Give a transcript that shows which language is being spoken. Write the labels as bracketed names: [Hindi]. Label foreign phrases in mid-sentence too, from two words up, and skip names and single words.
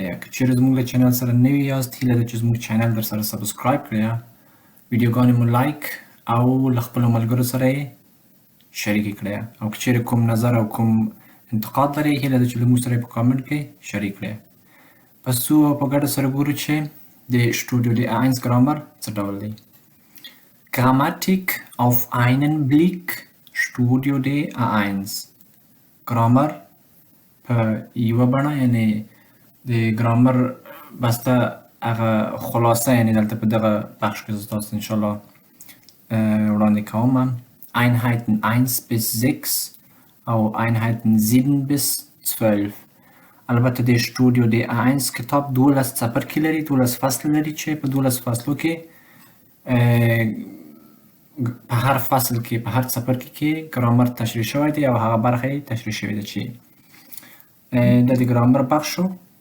[Pashto] که چیرې زموږ له چینل سره نوي یاست، هیله ده چې زموږ چینل در سره سبسکرایب کړئ، ویډیوګانې مو لایک او له خپلو ملګرو سره یې شریکې کړئ. او که چیرې کوم نظر او کوم انتقاد لرئ، هیله ده چې له موږ سره یې په کامنټ کې شریک کړئ. پس ځو او په ګډه سره ګورو چې د سټوډیو د A1 ګرامر څه ډول دی. [German] Grammatik auf einen Blick Studio de A1. [Pashto] ګرامر په یوه بڼه، یعنې د ګرامر بسته هغه خلاصه، یعنې دلته په دغه بخش کې زه تاسو انشاءالله وړاندې کوم. [German] Einheiten 1 bis 6 او Einheiten 7 bis 12. [Pashto] البته د سټوډیو د A1 کتاب 12 څپرکي لري، 12 فصل لري چې په 12 فصلو کې په هر فصل کې، په هر څپرکي کې ګرامر تشریح شوی دی او هغه برخه یې تشریح شوې ده چې دا د ګرامر بخش شو.